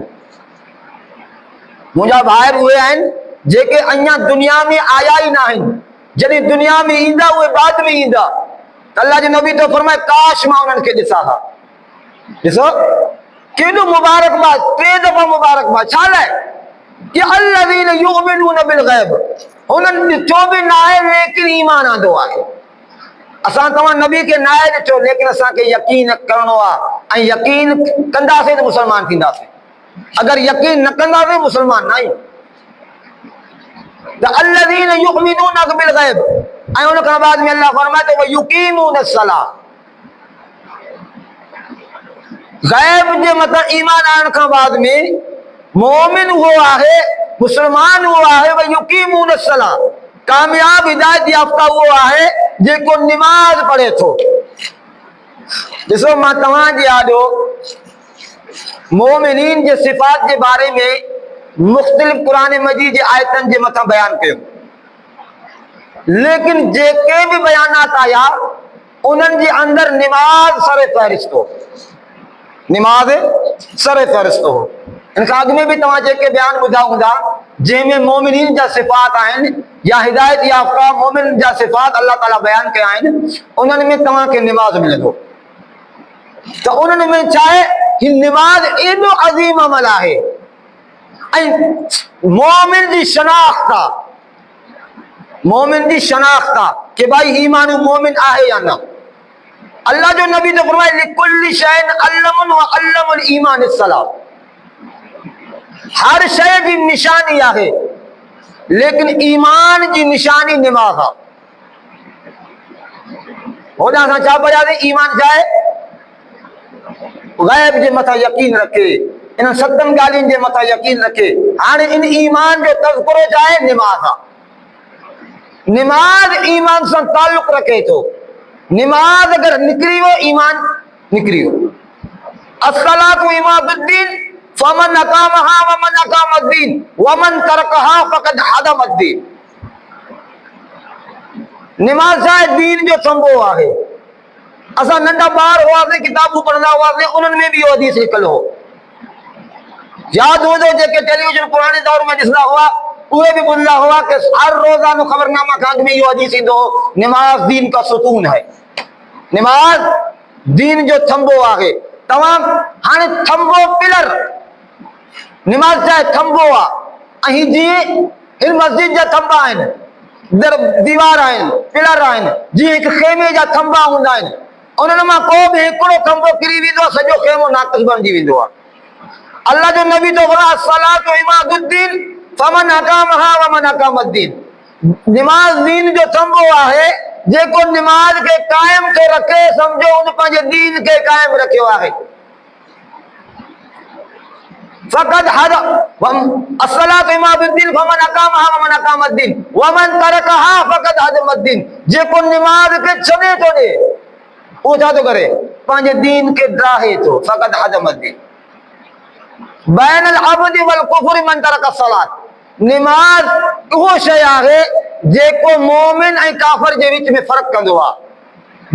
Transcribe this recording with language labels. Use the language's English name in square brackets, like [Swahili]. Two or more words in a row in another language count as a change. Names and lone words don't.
[Sindhi] मुंहिंजा भाइर उहे आहिनि जेके अञा दुनिया में आया ई न आहिनि। जॾहिं दुनिया में ईंदा उहे बाद में ईंदा। अल्लाह जे नबी तो फरमाए काश मां उन्हनि खे ॾिसां हा। ॾिसो केॾो मुबारकबाद, 3 दफ़ा मुबारकबाद। छा लाइ? कि [Arabic] الذين يؤمنون بالغيب [Sindhi] उन्हनि ॾिठो बि न आहे लेकिन ईमान आंदो आहे। असां तव्हां नबी खे न आहे ॾिठो लेकिन असांखे यकीन करणो आहे, ऐं यकीन कंदासीं त मुस्लमान थींदासीं। अगर यकीन न कंदासीं मुस्लमान न आहियूं। त [Arabic] الذين يؤمنون بالغيب [Sindhi] ऐं उन खां बाद में अल्लाह फरमाए थो [Arabic] يقيمون الصلاة. [Sindhi] ग़ैब जे मथां ईमान आणण खां बाद में मोमिन उहो आहे, मुस्लमान उहो आहे [Arabic] يقيمون الصلاة, [Sindhi] कामयाब हिदायत याफ्ता वो आहे जेको नमाज पढ़े थो। ॾिसो मां तव्हांजे आॾो मोमिनीन जे सिफ़ात जे बारे में मुख़्तलिफ़ क़ुरान मजीद जे आयतनि जे मथां बयान कयो, लेकिन जेके भी बयानात आया उन्हनि जे अंदर नमाज सर फ़हरिस्त हो, नमाज सर फ़हरिस्त हो। इन खां अॻु में भी तव्हां जेके बयान ॿुधा हूंदा जंहिंमें मोमिनीन जा सिफ़ात आहिनि या हिदायत याफ़्ता मोमिन जा सिफ़ात अल्लाह ताला बयान कया आहिनि, उन्हनि में तव्हांखे नमाज मिलंदो। तो उन्हनि में छा आहे, ही नमाज एॾो अज़ीम अमल आहे ऐं मोमिन जी शनाख्त आहे, मोमिन जी शनाख्त आहे कि भाई ही माण्हू मोमिन आहे या न। अल्लाह जो नबी तो फरमाए [Arabic] لكل شيء علم و علم الإيمان الصلاة, [Sindhi] हर शय जी निशानी आहे लेकिन ईमान जी निशानी नमाज आहे। होॾां असां छा पढ़ियासीं, ईमान छा आहे, गैब जे मथां यकीन रखे, इन सतनि ॻाल्हियुनि जे मथां यकीन रखे। हाणे इन ईमान जो तज़किरो छा आहे, नमाज आहे। नमाज ईमान सां ताल्लुक़ रखे थो। नमाज अगर निकिरी वियो ईमान निकिरी वियो। [Arabic] الصلاة عماد الدين فمن أقامها ومن أقام الدين ومن تركها فقد هدم الدين. [Sindhi] नमाज छा आहे, दीन जो संभो आहे। असां नंढा ॿार हुआसीं, किताबूं पढ़ंदा हुआसीं, उन्हनि में भी इहो हदीस लिखियलु हो। यादि हूंदो जेके टेलीविजन पुराणे दौर में ॾिसंदा हुआ उहे भी ॿुधंदा हुआ कि हर रोज़ानो ख़बरनामा खां अॻु में इहो हदीस ईंदो हो, [Urdu] نماز دین کا ستون ہے, [Sindhi] नमाज दीन जो थंबो आहे। तमाम हाणे थंबो पिलर नमाज छा आहे, थंबो आहे। ऐं जीअं हिन मस्जिद जा थंबा आहिनि, दीवार आहिनि, पिलर आहिनि, जीअं हिकु खेमे जा थंबा हूंदा आहिनि, उन्हनि मां को बि हिकिड़ो थंबो किरी वेंदो आहे सॼो खेमो नाक़िस बणिजी वेंदो आहे। अल्लाह जो नबी तो फरमाए [Arabic] الصلاة عماد الدين فمن أقامها ومن أقام الدين. [Sindhi] नमाज दीन जो थंबो आहे, जेको नमाज खे कायम थो रखे समझो उन पंहिंजे दीन खे कायम रखियो आहे। [Arabic] فقد هد الصلاة عماد الدين فمن أقامها ومن أقام الدين ومن تركها فقد هدم الدين. [Sindhi] जेको नमाज खे छॾे थो ॾे उहो छा थो करे, पंहिंजे दीन खे ड्राहे थो। [Arabic] فقد هدم الدين بين العبد والكفر من ترك صلاة. [Sindhi] नमाज उहो शइ आहे जेको मोमिन ऐं काफ़िर जे विच में फ़र्क़ु कंदो आहे।